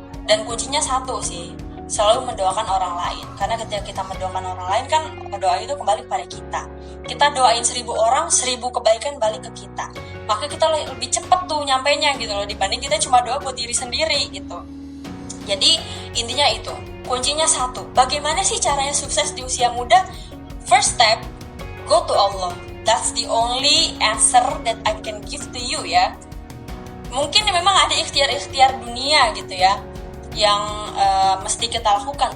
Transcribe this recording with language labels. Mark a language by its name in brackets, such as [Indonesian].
[Indonesian] Dan kuncinya satu sih, selalu mendoakan orang lain. Karena ketika kita mendoakan orang lain kan doa itu kembali kepada kita. Kita doain 1000 orang, 1000 kebaikan balik ke kita. Maka kita lebih cepat tuh nyampainya gitu loh, dibanding kita cuma doa buat diri sendiri gitu. Jadi intinya itu, kuncinya satu. Bagaimana sih caranya sukses di usia muda? [English] First step, go to Allah. That's the only answer that I can give to you ya. [Indonesian] Mungkin memang ada ikhtiar-ikhtiar dunia gitu ya, yang mesti kita lakukan.